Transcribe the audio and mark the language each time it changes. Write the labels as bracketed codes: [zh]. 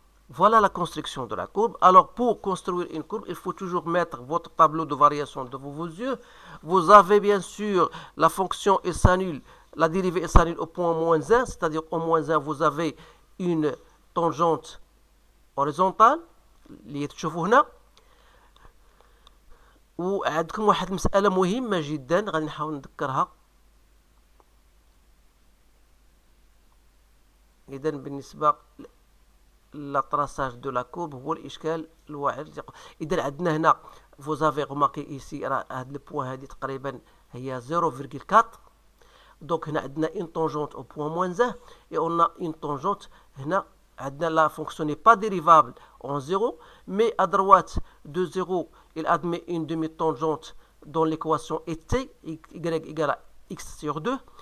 [fr] Voilà la construction de la courbe. Alors, pour construire une courbe, il faut toujours mettre votre tableau de variation devant vos yeux. Vous avez bien sûr la fonction S annule, la dérivée S annule au point moins 1, c'est-à-dire au moins 1, vous avez une tangente horizontale [ar] اللي تشوفوا هنا. وعندكم واحد المسألة مهمة جدا غادي نحاول نذكرها. إذا بالنسبة للتراساج دو لا كورب هو الإشكال الواحد. إذا عندنا هنا [fr] vous avez remarqué ici [ar] راه هاد البوان هادي تقريبا هي 0,4. [fr] دونك [ar] هنا عندنا [fr] une tangente au point moins 1 et on a une tangente هنا. La fonction n'est pas dérivable en 0, mais à droite de 0, il admet une demi-tangente dans l'équation et t, y égale à x sur 2.